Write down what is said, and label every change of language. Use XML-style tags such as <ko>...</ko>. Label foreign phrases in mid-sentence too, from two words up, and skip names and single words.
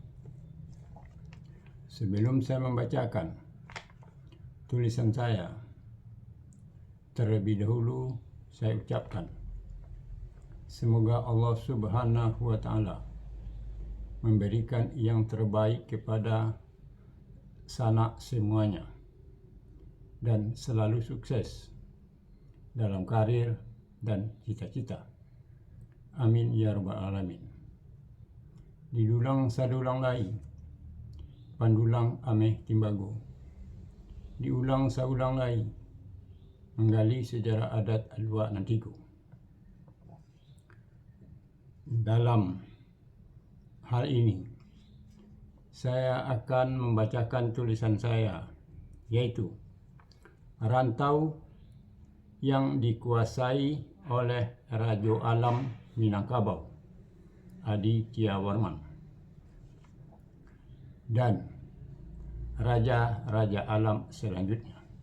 <id>Sebelum saya membacakan tulisan saya, terlebih dahulu saya ucapkan semoga</id> <ar>الله سبحانه وتعالى</ar> <id>memberikan yang terbaik kepada sanak semuanya dan selalu sukses dalam karir dan cita-cita.</id> <ar>آمين يا رب العالمين.</ar> <min>Didulang sadulang lai, pandulang ameh timbago. Diulang saulang lai, menggali sejarah adat Luak Nantigo.</min> <id>Dalam hal ini, saya akan membacakan tulisan saya, yaitu Rantau yang dikuasai oleh Raja Alam Minangkabau, Adi Tjawarman, dan raja-raja alam selanjutnya.</id>